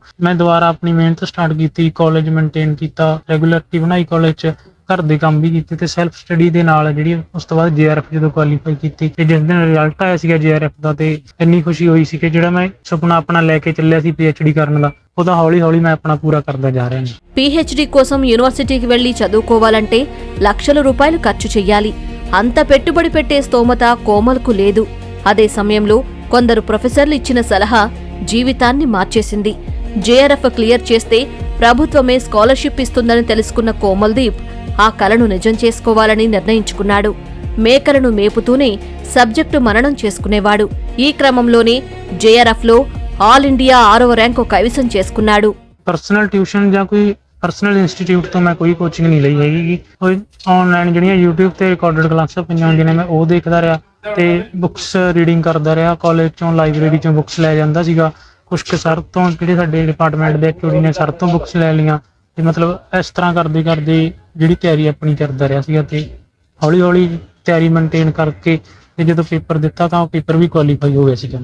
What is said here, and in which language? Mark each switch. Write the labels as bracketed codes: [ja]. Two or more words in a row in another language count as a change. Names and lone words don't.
[pa] ਮੈਂ ਦੁਬਾਰਾ ਆਪਣੀ ਮਿਹਨਤ ਸਟਾਰਟ ਕੀਤੀ, ਕਾਲਜ ਮੇਨਟੇਨ ਕੀਤਾ, ਰੈਗੂਲਰਿਟੀ ਬਣਾਈ ਕਾਲਜ 'ਚ, ਘਰ ਦੇ ਕੰਮ ਵੀ ਕੀਤੇ ਤੇ [en] self study [pa] ਦੇ ਨਾਲ ਜਿਹੜੀ ਉਸ ਤੋਂ ਬਾਅਦ JRF ਜਦੋਂ ਕੁਆਲੀਫਾਈ ਕੀਤੀ ਤੇ ਜਿਸ ਦਿਨ ਰਿਜ਼ਲਟ ਆਇਆ ਸੀਗਾ JRF ਦਾ ਤੇ ਇੰਨੀ ਖੁਸ਼ੀ ਹੋਈ ਸੀ ਕਿ ਜਿਹੜਾ ਮੈਂ ਸੁਪਨਾ ਆਪਣਾ ਲੈ ਕੇ ਚੱਲਿਆ ਸੀ PhD ਕਰਨ ਦਾ ਉਹਦਾ ਹੌਲੀ-ਹੌਲੀ ਮੈਂ ਆਪਣਾ పూరా ਕਰਦਾ ਜਾ ਰਿਹਾ ਹਾਂ। [te] PhD కోసం యూనివర్సిటీకి వెళ్లి చదువుకోవాలంటే లక్షల రూపాయలు ఖర్చు చెయ్యాలి. అంత పెట్టుబడి పెట్టే స్తోమత కోమల్కు లేదు. అదే సమయంలో కొందరు ప్రొఫెసర్లు ఇచ్చిన సలహా జీవితాన్ని మార్చేసింది. JRF క్లియర్ చేస్తే ప్రభుత్వమే స్కాలర్షిప్ ఇస్తుందని తెలుసుకున్న కోమల్దీప్ ఆ కలను నిజం చేసుకోవాలని నిర్ణయించుకున్నాడు. మేకలను మేపుతూనే సబ్జెక్టు మననం చేసుకునేవాడు. ఈ క్రమంలోనే JRFలో [en] All India [te] 6వ ర్యాంకు కైవసం చేసుకున్నాడు. [en] personal tuition [pa] ਜਾਂ ਕੋਈ [en] personal institute [pa] ਤੋਂ ਮੈਂ ਕੋਈ ਕੋਚਿੰਗ ਨਹੀਂ ਲਈ ਹੈਗੀ। ਕੋਈ ਆਨਲਾਈਨ ਜਿਹੜੀਆਂ YouTube ਤੇ [en] recorded classes [pa] ਪਈਆਂ ਹੁੰਦੀਆਂ ਨੇ ਮੈਂ ਉਹ ਦੇਖਦਾ ਰਿਹਾ ਤੇ [en] books reading [pa] ਕਰਦਾ ਰਿਹਾ। ਕਾਲਜ ਚੋਂ ਲਾਇਬ੍ਰੇਰੀ ਚੋਂ ਬੁੱਕਸ ਲੈ ਜਾਂਦਾ ਸੀਗਾ। ਕੁਝ ਕੁ ਸਰ ਤੋਂ ਜਿਹੜੇ ਸਾਡੇ ਡਿਪਾਰਟਮੈਂਟ ਦੇ ਐਚਓਡੀ ਨੇ ਸਰ ਤੋਂ ਬੁੱਕਸ ਲੈ ਲਈਆਂ ਤੇ ਮਤਲਬ ਇਸ ਤਰ੍ਹਾਂ ਕਰਦੇ ਕਰਦੇ ਜਿਹੜੀ ਤਿਆਰੀ ਆਪਣੀ ਕਰਦਾ ਰਿਹਾ ਸੀਗਾ ਤੇ ਹੌਲੀ ਹੌਲੀ ਤਿਆਰੀ ਮੇਨਟੇਨ ਕਰਕੇ ਤੇ ਜਦੋਂ ਪੇਪਰ ਦਿੱਤਾ ਤਾਂ ਉਹ ਪੇਪਰ ਵੀ ਕੁਆਲੀਫਾਈ ਹੋ ਗਿਆ ਸੀਗਾ।